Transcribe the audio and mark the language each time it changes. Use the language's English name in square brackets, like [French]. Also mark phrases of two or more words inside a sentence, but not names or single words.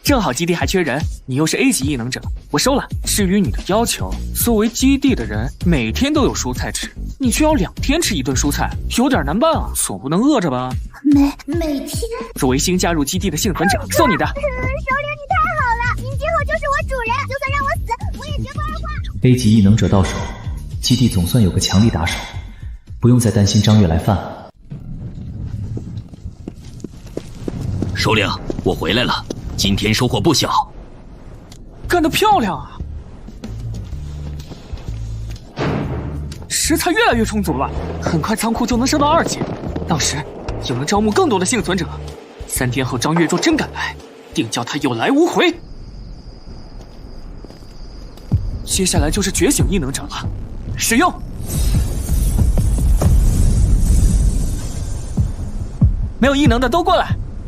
[Chinese] 正好基地還缺人，你又是 A 級异能者，我收了。至於你的要求，作為基地的人每天都有蔬菜吃，你卻要2天吃1頓蔬菜，有點難辦啊，總不能餓着吧？每天。作為新加入基地的幸存者，送你的。首領你太好了，您今後就是我主人，就算讓我死，我也絕不二話。 A 級異能者到手，基地總算有個強力打手，不用再擔心張月來犯。首領，我回來了，今天收穫不小。幹得漂亮啊！食材越來越充足了，很快倉庫就能升到2級，到時就能招募更多的幸存者。3天後张月若真敢来，定叫他有來无回。接下来就是觉醒异能者了，使用。没有异能的都过来。